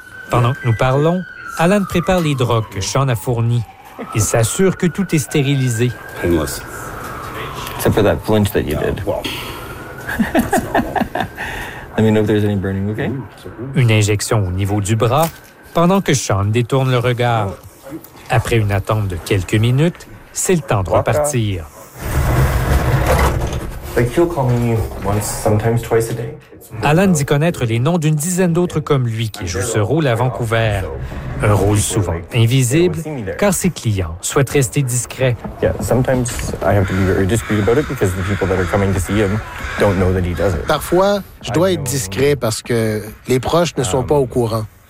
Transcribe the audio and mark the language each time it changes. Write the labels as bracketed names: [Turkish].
[French] Pendant que nous parlons, Alan prépare les drogues que Sean a fournies. Il s'assure que tout est stérilisé. [English] Painless. Except for that flinch that you did. Let me know if there's any burning, okay? [French] Une injection au niveau du bras, pendant que Sean détourne le regard. Après une attente de quelques minutes, c'est le temps de repartir. [English] Like he'll call me once, sometimes twice a day. [French] Alan dit connaître les noms d'une dizaine d'autres comme lui qui jouent ce rôle à Vancouver. Un rôle souvent invisible, car ses clients souhaitent rester discrets. Parfois, je dois être discret parce que les proches ne sont pas au courant.